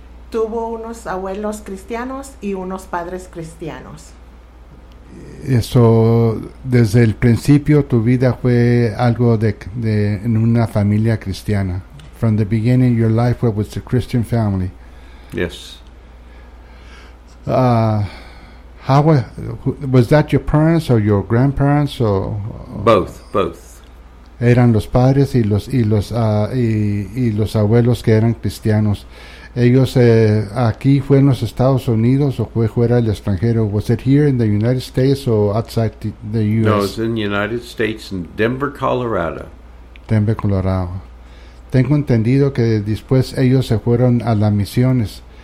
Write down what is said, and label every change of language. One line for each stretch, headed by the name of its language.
Spanish: Tuvo unos abuelos cristianos y unos padres cristianos. Eso, desde el principio tu vida fue algo de en una familia cristiana.
English: From the beginning, your life was with a Christian family. Yes. How was that your parents or your grandparents or both?
Spanish: Eran los padres y los abuelos que eran cristianos. Ellos aquí fue en los Estados Unidos o fue fuera del extranjero.
English: Was it here in the United States or outside the U.S.? No, it's in the United States in Denver, Colorado. Denver, Colorado.
Spanish: Tengo entendido que después ellos se fueron a las misiones.